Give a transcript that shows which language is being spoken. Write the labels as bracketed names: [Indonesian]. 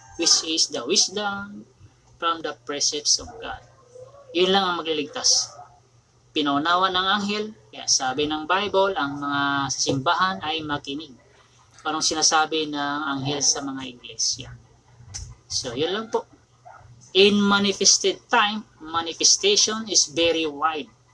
[English] Which is the wisdom from the precepts of God. [Filipino] Yun lang ang magliligtas. Pinaunawa ng anghel, kaya sabi ng Bible, ang mga simbahan ay makinig. Parang sinasabi ng anghel sa mga iglesia. So, yun lang po. [English] In manifested time, manifestation is very wide.